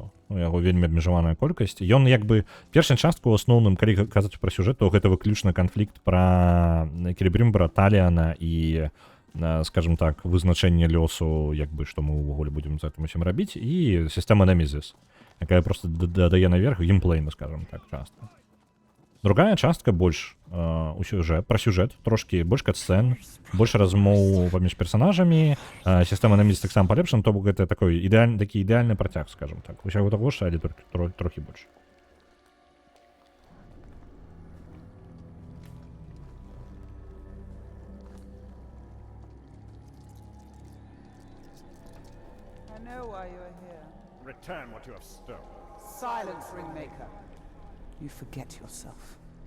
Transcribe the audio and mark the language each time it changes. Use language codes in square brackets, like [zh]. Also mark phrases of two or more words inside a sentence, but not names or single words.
[be] У яго вельмі абмежаваная колькасць. Ён як бы першая частка ў асноўным, калі казаць пра сюжэт, то гэта выключна канфлікт пра Келебрымбара, Таліана і, скажем так, вызначэнне лёсу, як бы што мы ўвогуле будзем з гэтым усім рабіць, і сістэма Немезіс, якая проста дадае наверх геймплейна, скажем так, частка. Другая частка больш пра сюжэт, трошкі больш кат-сцэн, больш размоў паміж персанажамі, сістэма Немезіс таксама палепшана, то бок гэта такі ідэальны працяг, скажем так. Усяго таго ж, але трохі больш. [en] I know why you are here. Return what you have stolen. Silence, Ringmaker. You forget yourself.